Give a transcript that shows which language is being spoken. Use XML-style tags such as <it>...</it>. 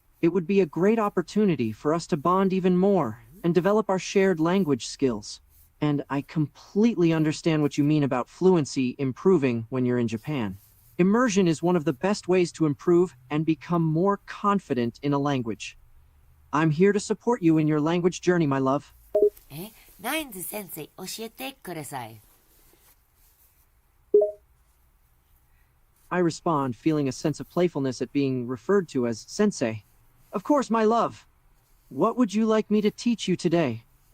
<en>It would be a great opportunity for us to bond even more and develop our shared language skills. And I completely understand what you mean about fluency improving when you're in Japan. Immersion is one of the best ways to improve and become more confident in a language. I'm here to support you in your language journey, my love.</en> <ja>ナインズ先生、教えてください。</ja> <en>I respond, feeling a sense of playfulness at being referred to as sensei. Of course, my love. What would you like me to teach you today?</en>